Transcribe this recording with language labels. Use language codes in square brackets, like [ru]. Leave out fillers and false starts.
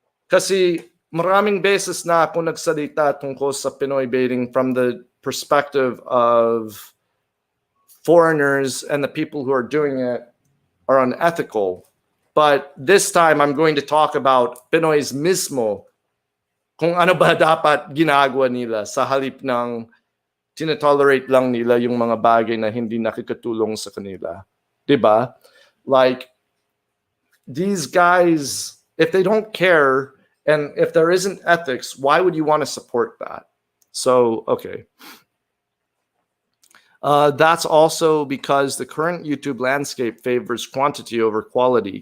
[tl] Kasi maraming beses na ako nagsalita tungkol sa [en] Pinoy baiting from the perspective of foreigners and the people who are doing it are unethical. But this time, I'm going to talk about Pinoy's mismo. [tl] Kung ano ba dapat ginagawa nila sa halip ng tinetolerate lang nila yung mga bagay na hindi nakikatulong sa kanila. Diba? [en] Like, these guys, if they don't care, and if there isn't ethics, why would you want to support that? So, okay. That's also because the current YouTube landscape favors quantity over quality.